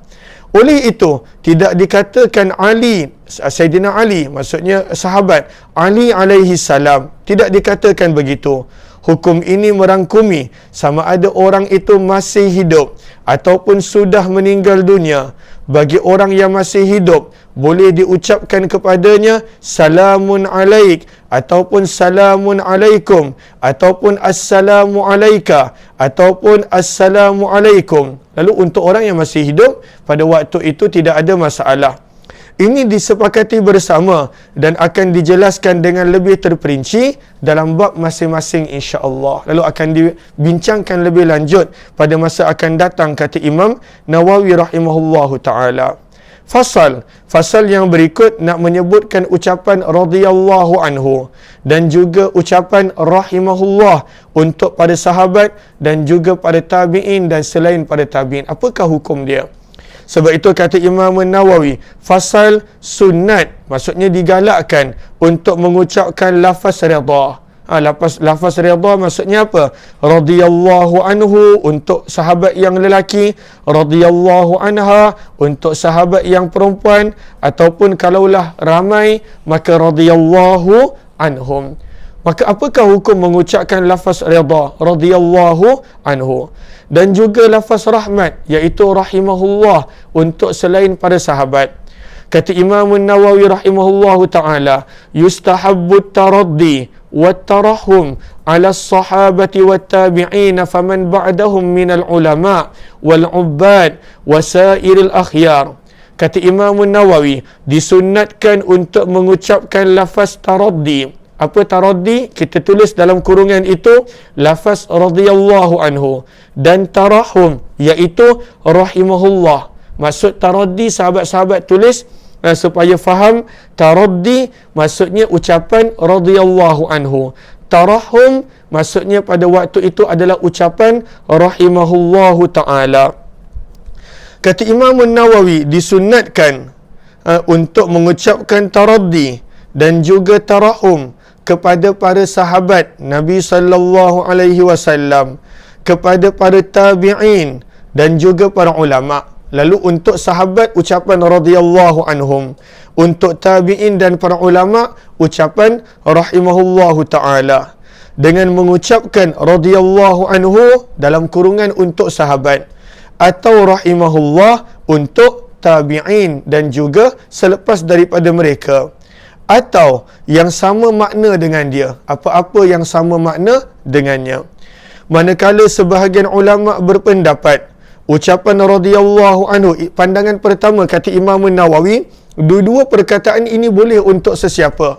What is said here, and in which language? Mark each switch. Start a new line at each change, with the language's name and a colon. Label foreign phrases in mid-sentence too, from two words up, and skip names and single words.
Malay: Oleh itu, tidak dikatakan Ali, Sayyidina Ali, maksudnya sahabat Ali
Arabic: عليه السلام,
Malay: tidak dikatakan begitu. Hukum ini merangkumi sama ada orang itu masih hidup ataupun sudah meninggal dunia. Bagi orang yang masih hidup, boleh diucapkan kepadanya
Arabic: سلام عليك
Malay: ataupun
Arabic: سلام عليكم
Malay: ataupun
Arabic: السلام عليك
Malay: ataupun
Arabic: السلام عليكم.
Malay: Lalu untuk orang yang masih hidup, pada waktu itu tidak ada masalah. Ini disepakati bersama dan akan dijelaskan dengan lebih terperinci dalam bab masing-masing insya-Allah. Lalu akan dibincangkan lebih lanjut pada masa akan datang, kata Imam Nawawi
Arabic: رحمه الله تعالى.
Malay: Fasal yang berikut nak menyebutkan ucapan
Arabic: رضي الله عنه
Malay: dan juga ucapan rahimahullah untuk para sahabat dan juga para tabi'in dan selain para tabi'in. Apakah hukum dia? Sebab itu kata Imam Nawawi, fasal sunat, maksudnya digalakkan untuk mengucapkan lafaz redha. Lafaz redha maksudnya apa?
Arabic: رضي الله عنه
Malay: untuk sahabat yang lelaki,
Arabic: رضي الله عنها
Malay: untuk sahabat yang perempuan, ataupun kalaulah ramai maka
Arabic: رضي الله عنهم.
Malay: Maka apakah hukum mengucapkan lafaz redha,
Arabic: رضي الله عنه?
Malay: Dan juga lafaz rahmat, iaitu rahimahullah untuk selain para sahabat.
Arabic: Kata Imam Nawawi رحمه الله تعالى, يستحب الترضي والترحم على الصحابة والتابعين فمن بعدهم من العلماء والعباد وسائر الأخيار.
Malay: Kata Imam Nawawi, disunnatkan untuk mengucapkan lafaz taraddi, Apa taraddi? Kita tulis dalam kurungan itu lafaz
Arabic: رضي الله عنه,
Malay: dan tarahum iaitu rahimahullah. Maksud taraddi, sahabat-sahabat tulis supaya faham, taraddi maksudnya ucapan
Arabic: رضي الله عنه.
Malay: Tarahum maksudnya pada waktu itu adalah ucapan
Arabic: رحمه الله تعالى.
Malay: Kata Imam Nawawi, disunnatkan untuk mengucapkan taraddi dan juga tarahum kepada para sahabat Nabi
Arabic: صلى الله عليه وسلم,
Malay: kepada para tabi'in dan juga para ulama. Lalu untuk sahabat ucapan
Arabic: رضي الله عنهم,
Malay: untuk tabi'in dan para ulama ucapan
Arabic: رحمه الله تعالى.
Malay: Dengan mengucapkan
Arabic: رضي الله عنه
Malay: dalam kurungan untuk sahabat, atau rahimahullah untuk tabi'in dan juga selepas daripada mereka, atau yang sama makna dengan dia, apa-apa yang sama makna dengannya. Manakala sebahagian ulama berpendapat ucapan
Arabic: رضي الله عنه,
Malay: pandangan pertama kata Imam Nawawi, dua-dua perkataan ini boleh untuk sesiapa.